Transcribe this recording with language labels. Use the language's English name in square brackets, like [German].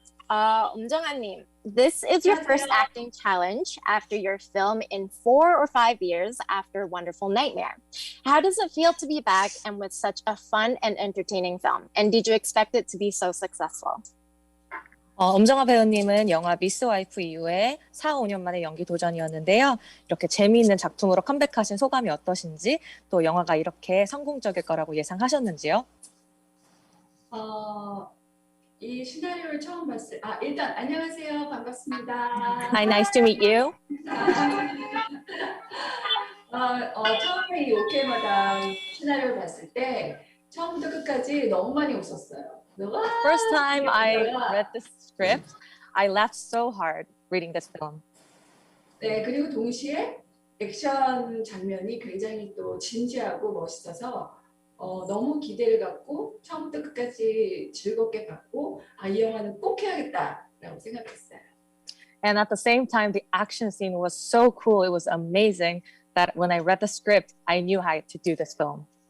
[English] Jung-hwa-님, this is your first acting challenge after your film in 4 or 5 years after Wonderful Nightmare. How does it feel to be back and with such a fun and entertaining film? And did you expect it to be so successful? [Korean] 엄정화 배우님은 영화 미스 와이프 이후에 4, 5년 만에 연기 도전이었는데요. 이렇게 재미있는 작품으로 컴백하신 소감이 어떠신지, 또 영화가 이렇게 성공적일 거라고 예상하셨는지요? 이 시나리오를 처음 봤을 일단 안녕하세요. 반갑습니다. [English] Hi, nice to meet you. [Korean] 처음에 이 오케이 마담 시나리오를 봤을 때 처음부터 끝까지 너무 많이 웃었어요. [English] First time I read the script, I laughed so hard reading this film. [Korean] 네, 그리고 동시에 액션 장면이 굉장히 또 진지하고 멋있어서 너무 기대를 갖고 처음부터 끝까지 즐겁게 봤고 이 영화는 꼭 해야겠다라고 생각했어요. [English] And at the same time, the action scene was so cool. It was amazing that when I read the script, I knew how to do this film.